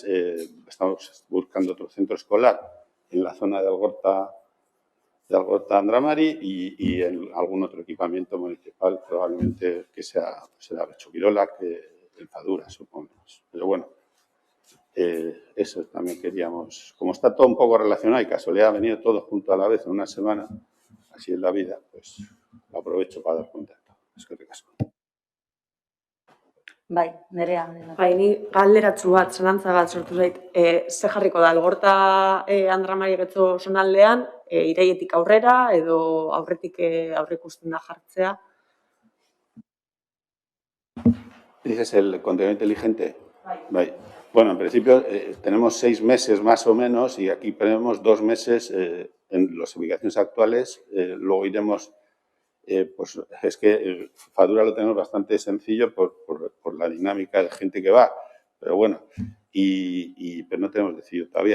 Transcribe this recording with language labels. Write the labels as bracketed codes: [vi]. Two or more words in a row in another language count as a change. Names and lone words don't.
[es] Estamos buscando otro centro escolar en la zona de Algorta Andramari y en algún otro equipamiento municipal, probablemente que será Bechoquirola, que el Fadura, supongamos. Pero bueno, eso también queríamos. Como está todo un poco relacionado y casualidad ha venido todo junto a la vez en una semana, así es la vida, pues aprovecho para dar cuenta de todo. Es que ricasco. [eu] Bai, Nerea. Bai, ni galderatzu bat, zalantza bat sortu zait. Ze jarriko da, Algorta Andramari getxo zonaldean, iraietik aurrera edo aurretik aurreikusten da jartzea? [es] ¿Dices el contenido inteligente? [eu] Bai. [es] Bueno, en principio tenemos 6 meses más o menos y aquí tenemos 2 meses en las ubicaciones actuales. Luego iremos, pues es que Fadura lo tenemos bastante sencillo por la dinámica de gente que va, pero bueno, pero no tenemos decidido todavía.